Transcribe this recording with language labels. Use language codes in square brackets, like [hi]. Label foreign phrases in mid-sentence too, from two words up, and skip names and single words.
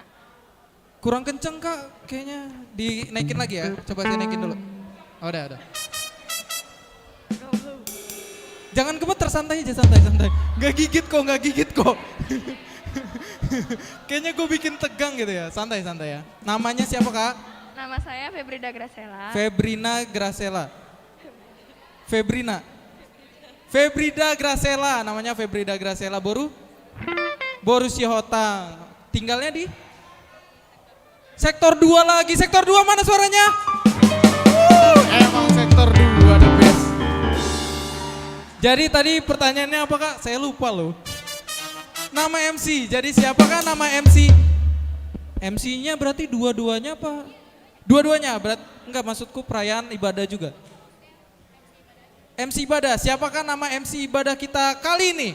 [id] Kurang kenceng kak, kayaknya dinaikin lagi ya. Coba saya naikin dulu. Oh, udah. Jangan gemeter, santai aja, santai. Gak gigit kok. Kayaknya gue bikin tegang gitu ya, santai ya. Namanya siapa kak? Nama saya Febrida Gracela. Febrina Gracela. Febrida Gracela, namanya Febrida Gracela. Boru Ciotang. Tinggalnya di Sektor 2 lagi. Sektor 2 mana suaranya? Emang sektor 2 [en] the best. [id] Jadi tadi pertanyaannya apa kak? Saya lupa loh. Nama MC, jadi siapakah nama MC? MC-nya berarti dua-duanya apa? Dua-duanya, enggak maksudku perayaan ibadah juga. MC ibadah, siapakah nama MC ibadah kita kali ini?